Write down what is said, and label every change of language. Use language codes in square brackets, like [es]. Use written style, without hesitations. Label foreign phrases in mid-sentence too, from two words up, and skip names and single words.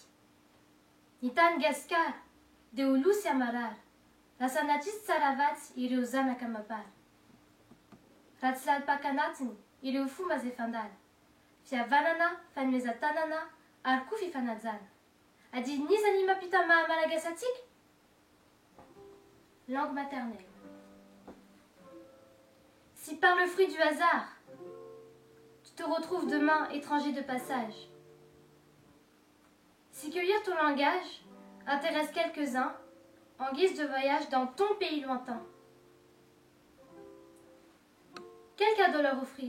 [mg] Ny tany gasikara dia ho lo sy amarara, lasa natrisy tsara vatsy ireo zanaka mabara. Raha tsy lalipaka-anatiny ireo fomba zay fandala, fihavanana, fanomezan-tanana ary koa fifanajana. Adinin'izany mampita maha-malagasy atsika? [fr] Langue maternelle. Si par le fruit du hasard, tu te retrouves demain étranger de passage, si cueillir ton langage intéresse quelques-uns en guise de voyage dans ton pays lointain, quel cadeau leur offrir?